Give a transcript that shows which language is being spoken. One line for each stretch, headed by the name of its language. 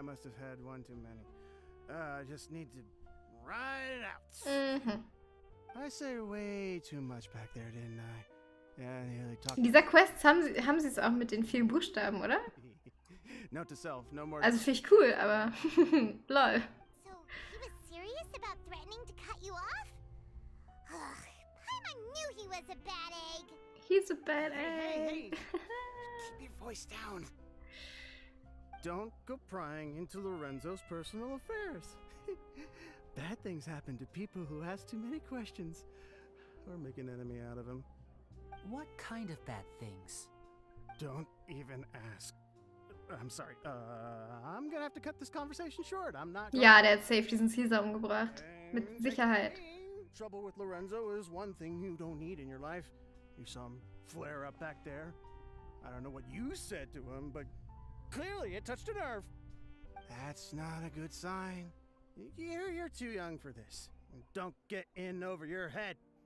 English: I must have had one too many. I just need to ride it out. I said way too much back there, didn't I? Yeah, nearly talked.
German: In dieser Quest haben sie es auch mit den vielen Buchstaben, oder?
English: Note to self, no more.
German: Also finde ich cool, aber lol.
English: So, he was serious about threatening to cut you off? Ugh, Paimon knew he was a bad egg. He's a bad Hey, egg. keep your voice down. Don't go prying into Lorenzo's personal affairs. Bad things happen to people who ask too many questions or make an enemy out of him. What kind of bad things? Don't even ask. I'm sorry. I'm gonna have to cut this conversation short. I'm not.
German: Ja, der hat safe diesen Caesar umgebracht. Mit Sicherheit.
English: Trouble with Lorenzo is one thing you don't need in your life. You saw him flare up back there. I don't know what you said to him, but clearly it touched a nerve. That's not a good sign. You're too young for this. Don't get in over your head.